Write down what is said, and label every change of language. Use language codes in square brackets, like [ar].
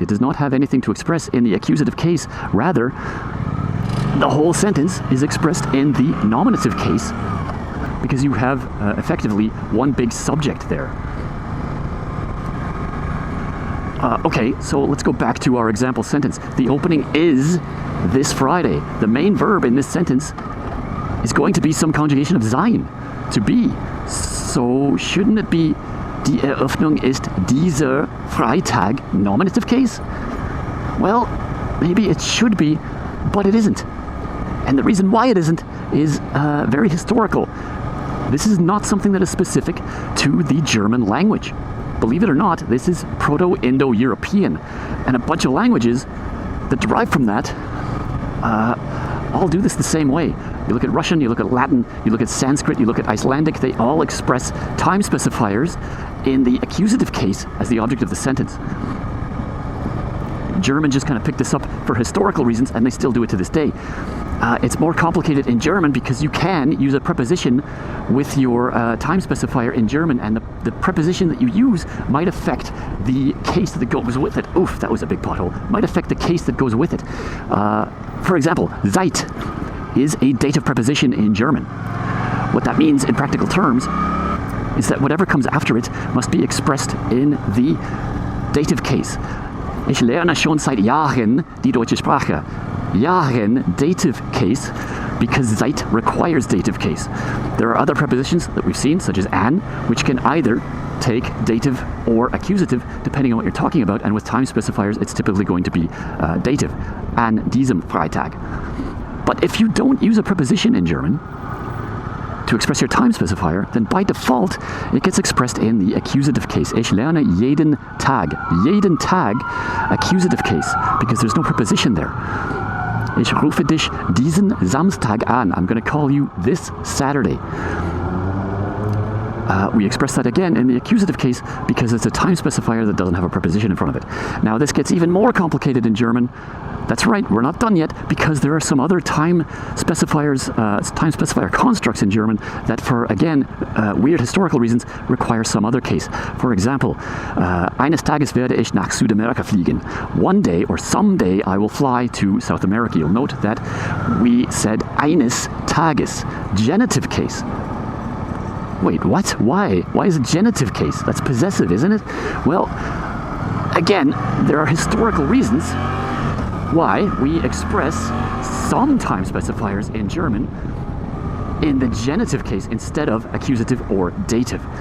[en] It does not have anything to express in the accusative case. Rather, the whole sentence is expressed in the nominative case because you have effectively one big subject there. Okay, so let's go back to our example sentence. The opening is this Friday. The main verb in this sentence is going to be some conjugation of sein, to be. So shouldn't it be [de] Die Eröffnung ist dieser Freitag, [en] nominative case? Well, maybe it should be, but it isn't. And the reason why it isn't is very historical. This is not something that is specific to the German language. Believe it or not, this is Proto-Indo-European. And a bunch of languages that derive from that all do this the same way. You look at Russian, you look at Latin, you look at Sanskrit, you look at Icelandic, they all express time specifiers in the accusative case as the object of the sentence. German just kind of picked this up for historical reasons, and they still do it to this day. It's more complicated in German because you can use a preposition with your time specifier in German, and the preposition that you use might affect the case that goes with it. Oof, that was a big pothole. Might affect the case that goes with it. For example, seit is a dative preposition in German. What that means in practical terms is that whatever comes after it must be expressed in the dative case. [de] Ich lerne schon seit Jahren die deutsche Sprache. [en] Jahren, dative case, because seit requires dative case. There are other prepositions that we've seen, such as an, which can either take dative or accusative, depending on what you're talking about, and with time specifiers, it's typically going to be dative. [de] An diesem Freitag. [en] But if you don't use a preposition in German to express your time specifier, then by default, it gets expressed in the accusative case. [de] Ich lerne jeden Tag. Jeden Tag, [en] accusative case, because there's no preposition there. [de] Ich rufe dich diesen Samstag an. [en] I'm going to call you this Saturday. We express that again in the accusative case because it's a time specifier that doesn't have a preposition in front of it. Now this gets even more complicated in German. That's right, we're not done yet because there are some other time specifiers, time specifier constructs in German that for, again, weird historical reasons require some other case. For example, [de] eines Tages werde ich nach Südamerika fliegen. [en] One day or someday I will fly to South America. You'll note that we said [de] eines Tages, [en] genitive case. Wait, what? Why? Why is it genitive case? That's possessive, isn't it? Well, again, there are historical reasons why we express some time specifiers in German in the genitive case instead of accusative or dative.